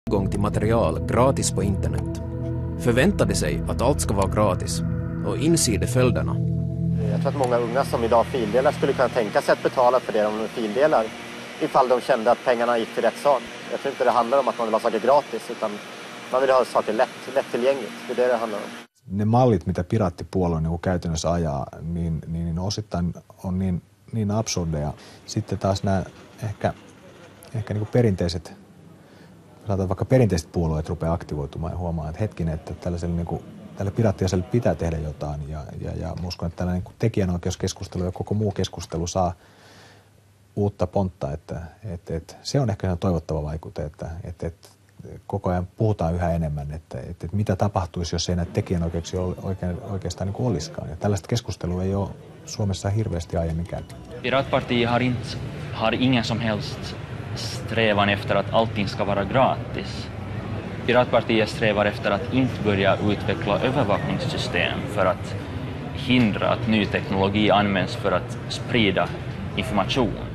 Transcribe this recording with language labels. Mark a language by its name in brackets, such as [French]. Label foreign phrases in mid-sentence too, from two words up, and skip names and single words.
[Swedish] tillgång till material gratis på internet. Förväntade sig att allt ska vara gratis och inser de följderna. Jag tror att många unga som idag fildelar skulle kunna tänka sig att betala för det de fildelar ifall de kände att pengarna gick till rätt sak. Jag tror inte det handlar om att man vill ha saker gratis, utan man vill ha saker lättillgängligt. Det är det handlar om. [Finnish] Ne mallit, mitä piraattipuolue niin käytännössä ajaa, niin osittain on niin absurdeja. Sitten taas nämä ehkä niin kuin perinteiset, sanotaan vaikka perinteiset puolueet rupeaa aktivoitumaan ja huomaa, että hetkinen, että tälle piraattiaselle pitää tehdä jotain. Ja uskon, että tällainen niin tekijänoikeuskeskustelu ja koko muu keskustelu saa uutta pontta. Että se on ehkä toivottava vaikute, että koko ajan puhutaan yhä enemmän, että mitä tapahtuisi, jos ei näitä tekijänoikeuksia oikeastaan niin kuin olisikaan. Ja tällaista keskustelua ei ole Suomessa hirveästi aiemmin käyty. [Swedish] Piratpartiet har ingen som helst strävan efter att allting ska vara gratis. Piratpartiet strävar efter att inte börja utveckla övervakningssystem för att hindra att ny teknologi används för att sprida information.